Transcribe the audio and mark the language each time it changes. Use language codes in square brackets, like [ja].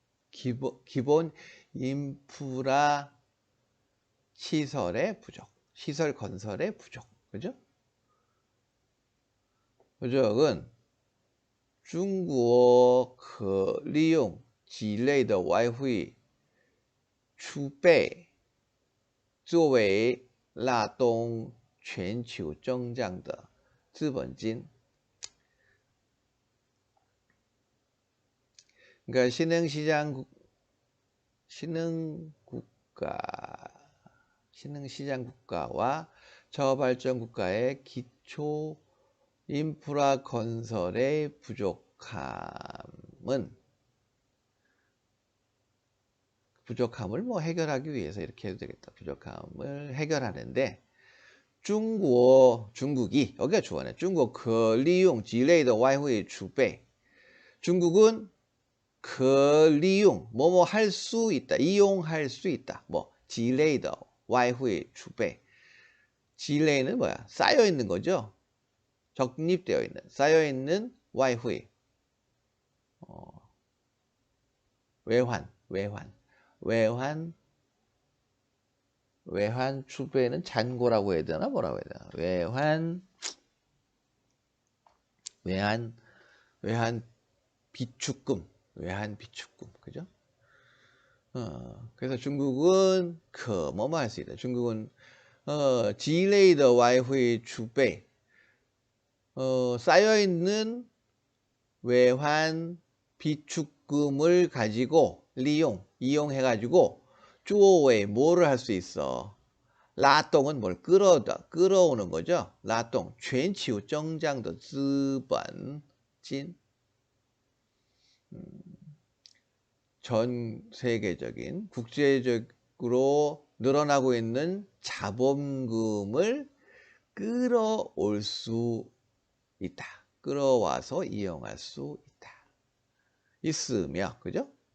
[ko] 기본 인프라 시설의 부족. 시설 건설의 부족. 그죠? 부족은 중 [zh] 国可利用几类的外汇储备作为拉动全球增长的资本金. [ko] 그러니까 신흥시장 국가와 저발전 국가의 기초 인프라 건설의 부족함을 뭐 해결하기 위해서 이렇게 해도 되겠다. 부족함을 해결하는데 중국이 여기가 좋아하네. [zh] 중국 可利用几类的外汇储备. [ko] 중국은 [zh] 可利用 [ko] 뭐뭐 할 수 있다. 이용할 수 있다. 뭐 [zh] 几类的外汇储备. [ko] 几类는 뭐야? 쌓여 있는 거죠. 적립되어 있는, 쌓여 있는 와이후이, 외환储备는 잔고라고 해야 되나 뭐라고 해야 되나? 외환 비축금, 그죠? 그래서 중국은 뭐뭐 할 수 있다. 중국은 [zh] 几类的外汇储备 [ko] 쌓여있는 외환 비축금을 가지고 이용해가지고 쪼웨이 뭐를 할 수 있어? 라동은 뭘 끌어오는 거죠. [zh] 라동, 全球增长的资本金. [ko] 전 세계적인 국제적으로 늘어나고 있는 자본금을 끌어올 수 있다. 끌어와서 이용할 수 있다. 있으며, 그죠?